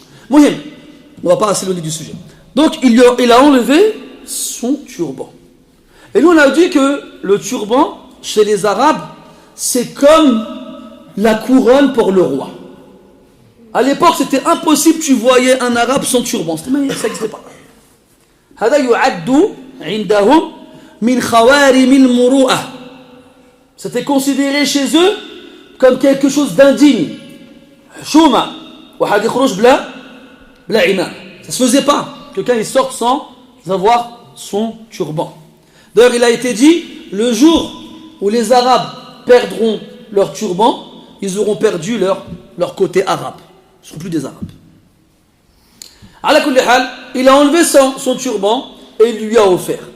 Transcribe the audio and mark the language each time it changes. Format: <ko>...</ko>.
<fr>Mohim, on ne va pas s'éloigner du sujet. Donc, il a enlevé son turban. Et nous, on a dit que le turban, chez les Arabes, c'est comme la couronne pour le roi. À l'époque, c'était impossible, tu voyais un Arabe sans turban. Ça n'existait pas.</fr> <ar>هذا يعد عندهم من خوارم المروءة.</ar> <fr>C'était considéré chez eux comme quelque chose d'indigne.</fr> <ar>Chouma. واحد يخرج بلا imam.</ar> <fr>Ça se faisait pas. Quelqu'un il sorte sans avoir son turban. D'ailleurs, il a été dit, le jour où les Arabes perdront leur turban, ils auront perdu leur côté arabe. Ils ne seront plus des Arabes.</fr> <ar>Ala kulli hal,</ar> <fr>il a enlevé son turban et il lui a offert.</fr>